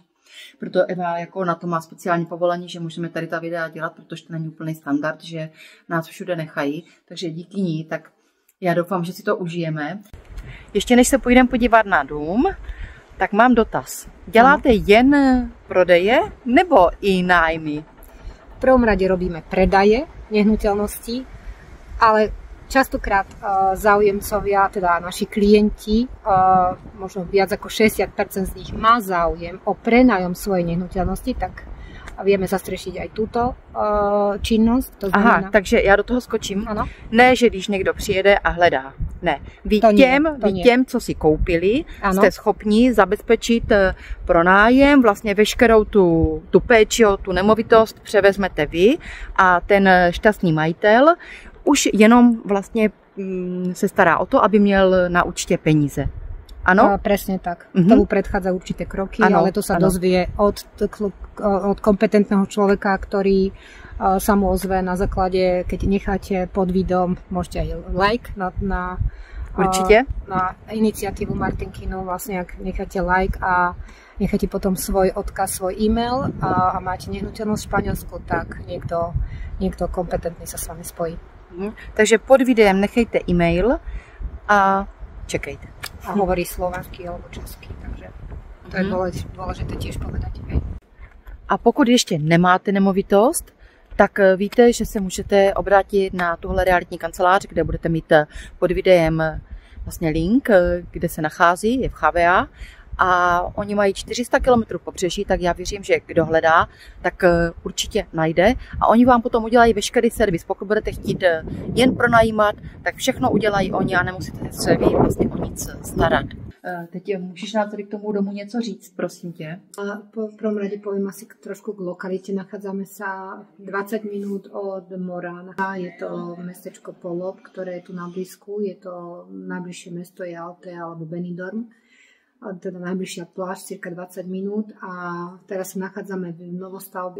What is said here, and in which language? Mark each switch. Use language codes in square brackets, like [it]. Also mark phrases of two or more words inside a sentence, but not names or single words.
[cs] Proto Eva jako na to má speciální povolení, že můžeme tady ta videa dělat, protože to není úplný standard, že nás všude nechají, takže díky ní, tak já doufám, že si to užijeme. Ještě než se půjdeme podívat na dům, tak mám dotaz. Děláte jen prodeje nebo i nájmy? [sk] V prvom rade robíme predaje nehnuteľností, ale častokrát záujemcovia, teda naši klienti, možno viac ako 60% z nich má záujem o prenájom svojej nehnuteľnosti, tak vieme zastřešit aj túto činnosť. To znamená... [cs] Aha, takže já do toho skočím. Ano? Ne, že když někdo přijede a hledá. Ne. Vy těm, co si koupili, ano, jste schopni zabezpečit pronájem, vlastně veškerou tu péči o tu nemovitost převezmete vy a ten šťastný majitel už jenom vlastně se stará o to, aby měl na účtě peníze. Ano? [sk] Presne tak. Tomu predchádza určité kroky, ano, ale to sa dozvie od kompetentného človeka, ktorý sa mu ozve na základe, keď necháte pod videom, môžete aj like na iniciatívu Martinkinu, vlastne ak necháte like a necháte potom svoj odkaz, svoj e-mail a máte nehnuteľnosť v Španielsku, tak niekto kompetentný sa s vami spojí. [cs] Takže pod videem nechejte e-mail a čekejte. [sk] A hovorí slovenský alebo český, takže to je dôležité tiež povedať. [cs] A pokud ještě nemáte nemovitost, tak víte, že se můžete obrátit na tuhle realitní kancelář, kde budete mít pod videem vlastně link, kde se nachází, je v Chavea. A oni mají 400 km pobřeží, tak já věřím, že kdo hledá, tak určitě najde. A oni vám potom udělají veškerý servis. Pokud budete chtít jen pronajímat, tak všechno udělají oni a nemusíte se vy vlastně o nic starat. Teď můžeš nám tady k tomu domu něco říct, prosím tě? [sk] V prvom rade poviem asi trošku k lokalite. Nachádzame sa 20 minút od Morán. Je to mestečko Polob, ktoré je tu na blízku. Je to najbližšie mesto je Altea alebo Benidorm. Teda najbližšia pláž, cirka 20 minút a teraz sa nachádzame v novostavbe.